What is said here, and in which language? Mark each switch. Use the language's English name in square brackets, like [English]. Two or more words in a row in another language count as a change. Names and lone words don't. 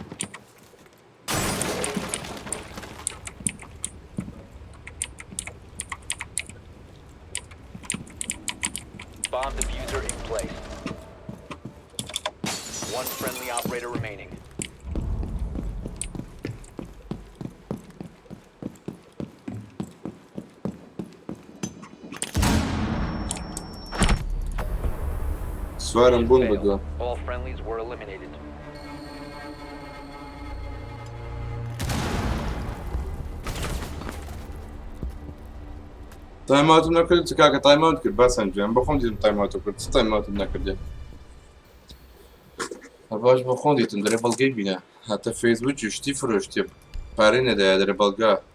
[English] Bomb diffuser in place. One friendly operator remaining. [Central Kurdish] سوارم بوون [English] Failed. [Central Kurdish] بەدووە. [English] All friendlies were eliminated. [Central Kurdish] تایماوتم نەکرد چ کاکە تایماوت کرد باسان گیان بە خۆم دیتم تایماوتە کرد چ تایماوتم نەکردێ. باش بە خۆم دیتم دەرێ بەڵگەی بینە هاتە فەیسبووکی شتی فرۆشتێ پارەی نەدایە دەرێ بەڵگا.